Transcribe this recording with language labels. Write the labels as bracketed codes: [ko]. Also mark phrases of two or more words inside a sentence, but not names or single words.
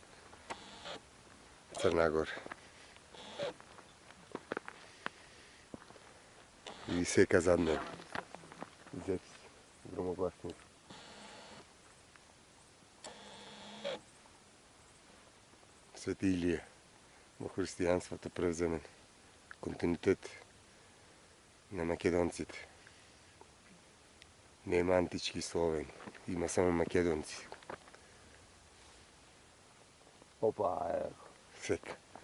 [sr] Crna Gora. I seka za mnom. Zevz, gromoglasnik. Sveti Ilije. [mk] Во христијанството превземен континуитет на македонците. Нема антички Словени, има само македонци. Опа, ево, сека.